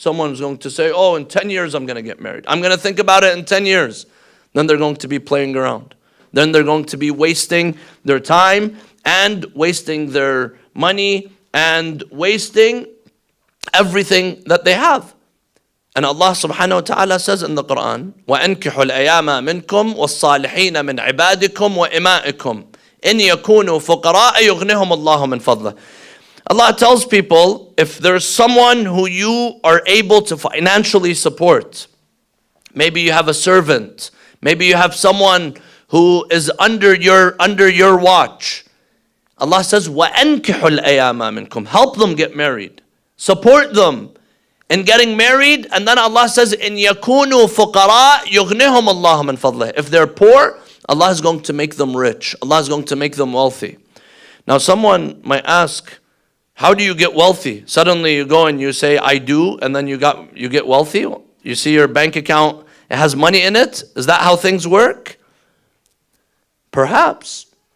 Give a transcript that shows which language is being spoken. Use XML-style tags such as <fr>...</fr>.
<en>Someone who's going to say, oh, in 10 years I'm going to get married. I'm going to think about it in 10 years. Then they're going to be playing around. Then they're going to be wasting their time and wasting their money and wasting everything that they have. And Allah subhanahu wa ta'ala says in the Quran,</en> <ar>وَأَنْكِحُوا الْأَيَامَ مِنْكُمْ وَالصَّالِحِينَ مِنْ عِبَادِكُمْ وَإِمَائِكُمْ إِنْ يَكُونُوا فُقَرَاءَ يُغْنِهُمُ اللَّهُ مِنْ فَضْلِهِ.</ar> <en>Allah tells people, if there's someone who you are able to financially support, maybe you have a servant, maybe you have someone who is under your watch. Allah says,</en> <ar>وَأَنْكِحُوا الْأَيَامَ مِنْكُمْ.</ar> <en>Help them get married. Support them in getting married. And then Allah says,</en> <ar>إِنْ يَكُونُوا فُقَرَاء يُغْنِهُمُ اللَّهُ مِنْ فَضْلِهِ.</ar> <en>If they're poor, Allah is going to make them rich. Allah is going to make them wealthy. Now someone might ask, how do you get wealthy? Suddenly you go and you say, I do, and then you get wealthy? You see your bank account, it has money in it? Is that how things work? Perhaps.</en>